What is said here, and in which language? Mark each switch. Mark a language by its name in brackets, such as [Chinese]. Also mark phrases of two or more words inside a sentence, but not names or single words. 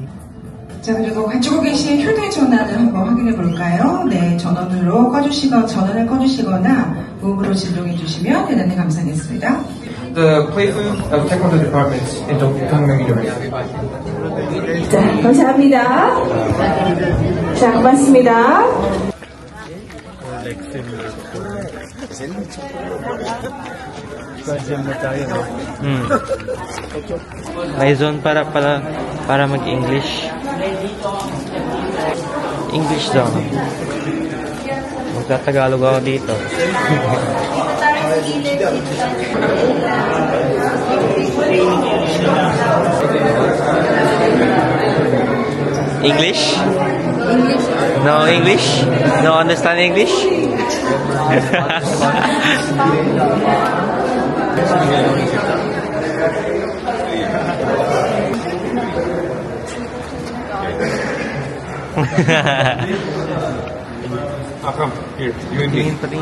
[Korean] 자, 그리고 가지고 계신 휴대전화를 한번 확인해 볼까요? 네, 전원을 꺼주시거나 무음으로 진동해 주시면 대단히 감사하겠습니다. [English] the Playfood of Taekwondo Department in Gangneung University. [Korean] 자, 감사합니다. 자, 고맙습니다. [Filipino] May zone para mag-English. [English] English zone. [Filipino] Magtatagalog ako dito. [English] English? No English? No understand English? Come here. You and me.